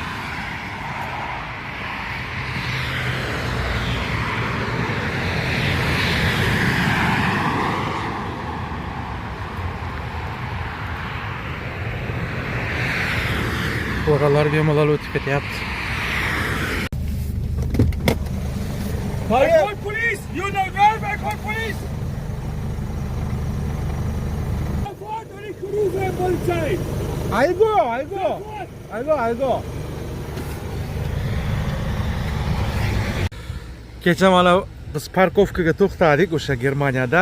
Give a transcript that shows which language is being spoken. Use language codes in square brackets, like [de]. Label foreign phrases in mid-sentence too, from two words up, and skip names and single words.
[uz] Oralar bemalol o'tib ketyapti. [en] I call police! You know where I call police! Algo. [uz] Kecha mana biz parkovkaga to'xtadik o'sha Germaniyada.